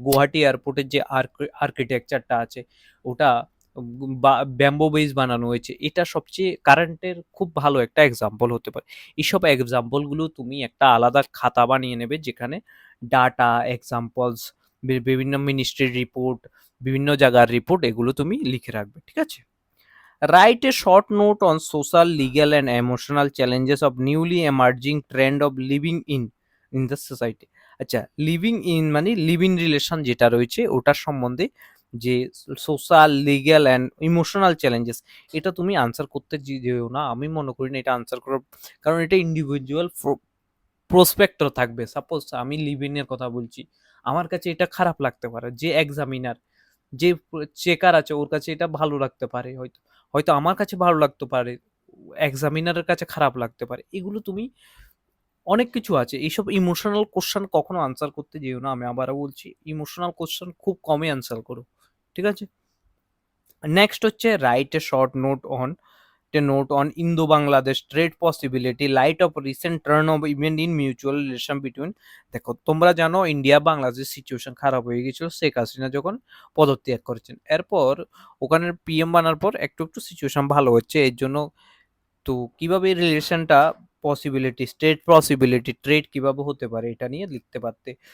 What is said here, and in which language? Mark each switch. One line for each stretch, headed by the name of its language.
Bangla: গুয়াহাটি এয়ারপোর্টের যে আর্কিটেকচারটা আছে ওটা ব্যাম্বো বেস বানানো হয়েছে, এটা সবচেয়ে কারেন্টের খুব ভালো একটা এক্সাম্পল হতে পারে। এইসব এক্সাম্পলগুলো তুমি একটা আলাদা খাতা বানিয়ে নেবে, যেখানে ডাটা এক্সাম্পলস, বিভিন্ন মিনিস্ট্রির রিপোর্ট, বিভিন্ন জায়গার রিপোর্ট, এগুলো তুমি লিখে রাখবে, ঠিক আছে।
English: Write a short note on social, legal, and emotional challenges of newly emerging trend of living in the society.
Bangla: আচ্ছা, লিভিং ইন মানে লিভ ইন রিলেশন যেটা রয়েছে ওটার সম্বন্ধে যে social, legal and emotional challenges, এটা তুমি আনসার করতে যেও না, আমি মনে করি না এটা আনসার করার, কারণ এটা ইন্ডিভিজুয়াল প্রসপেক্টর থাকবে। সাপোজ আমি লিভ ইনের কথা বলছি, আমার কাছে এটা খারাপ লাগতে পারে, যে এক্সামিনার, যে চেকার আছে ওর কাছে এটা ভালো লাগতে পারে, হয়তো হয়তো আমার কাছে ভালো লাগতে পারে, এক্সামিনারের কাছে খারাপ লাগতে পারে। এগুলো তুমি অনেক কিছু আছে, এইসব ইমোশনাল কোশ্চেন কখনো আনসার করতে যেও না, আমি আবারও বলছি ইমোশনাল কোশ্চেন খুব কমই আনসার করো, ঠিক আছে। নেক্সট হচ্ছে
English: Write a short note on Indo-Bangladesh trade possibility light of recent turn of event in mutual relation between।
Bangla: দেখো তোমরা জানো ইন্ডিয়া বাংলাদেশ সিচুয়েশন খারাপ হয়ে গেছিল শেখ হাসিনা যখন পদত্যাগ করেছেন, এরপর ওখানে পিএম বানার পর একটু একটু সিচুয়েশন ভালো হচ্ছে, এর জন্য তো কিভাবে রিলেশনটা পসিবিলিটি, স্টেট পসিবিলিটি, ট্রেড কিভাবে হতে পারে এটা নিয়ে লিখতে পারতে।